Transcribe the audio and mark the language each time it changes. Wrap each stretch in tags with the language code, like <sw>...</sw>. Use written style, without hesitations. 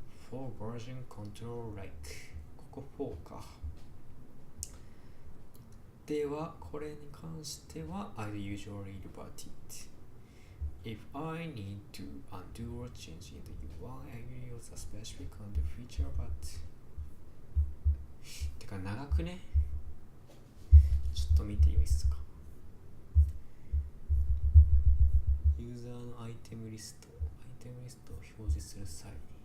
<en>For version control like</en> <ja>ここ4か。ではこれに関しては</ja> <en>I usually revert it. If I need to undo or change in the UI, I will use a specific undo feature, but</en> <ja>てか長くね。ちょっと見ていいですか。ユーザーのアイテムリストを表示する際に</ja>